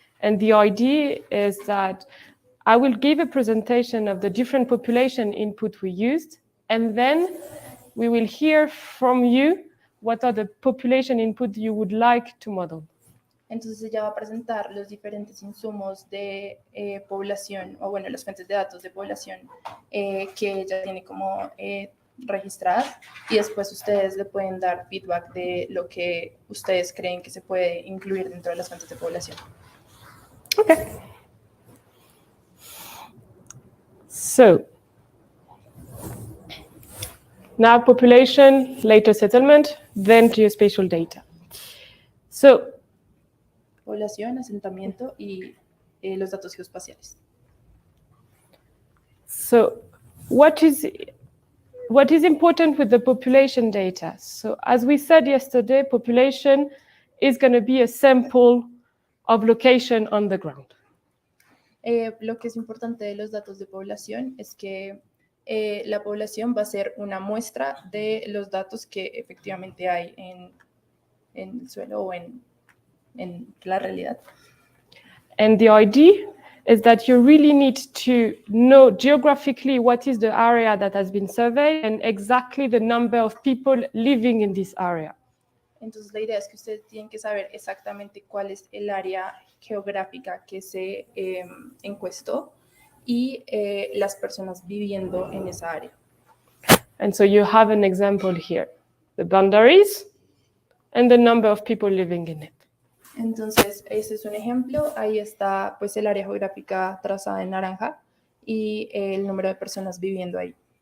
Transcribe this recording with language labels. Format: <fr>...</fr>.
<en>And the idea is that I will give a presentation of the different population input we used, and then we will hear from you what are the population input you would like to model.</en> <es>Entonces ella va a presentar los diferentes insumos de población, o bueno, las fuentes de datos de población que ella tiene como registradas, y después ustedes le pueden dar feedback de lo que ustedes creen que se puede incluir dentro de las fuentes de población.</es> <en>Okay. So, now population, later settlement, then geospatial data. So,</en> <es>Población, asentamiento y los datos geoespaciales.</es> <en>So, what is important with the population data? So, as we said yesterday, population is going to be a sample of location on the ground.</en> <es>Lo que es importante de los datos de población es que la población va a ser una muestra de los datos que efectivamente hay en el suelo o en la realidad.</es> <en>And the idea is that you really need to know geographically what is the area that has been surveyed and exactly the number of people living in this area.</en> <es>Entonces la idea es que ustedes tienen que saber exactamente cuál es el área geográfica que se encuestó y las personas viviendo en esa área.</es> <en>And so you have an example here, the boundaries and the number of people living in it.</en> <es>Entonces, ese es un ejemplo. Ahí está pues el área geográfica trazada en naranja y el número de personas viviendo ahí.</es>